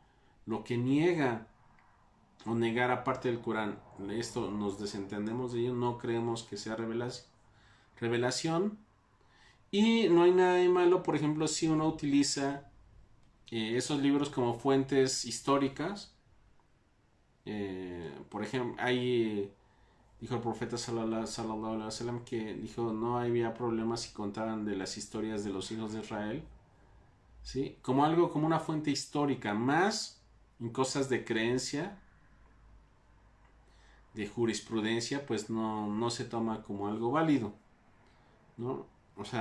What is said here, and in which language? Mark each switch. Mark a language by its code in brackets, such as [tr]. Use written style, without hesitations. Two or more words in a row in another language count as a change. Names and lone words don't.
[es] Lo que niega o negar aparte del Corán, esto nos desentendemos de ello, no creemos que sea revelación. Y no hay nada de malo, por ejemplo, si uno utiliza esos libros como fuentes históricas. Por ejemplo, dijo el profeta [ar] صلى الله عليه وسلم [es] que dijo no había problemas si contaban de las historias de los hijos de Israel, ¿sí? Como algo, como una fuente histórica, más en cosas de creencia, de jurisprudencia, pues no se toma como algo válido, ¿no?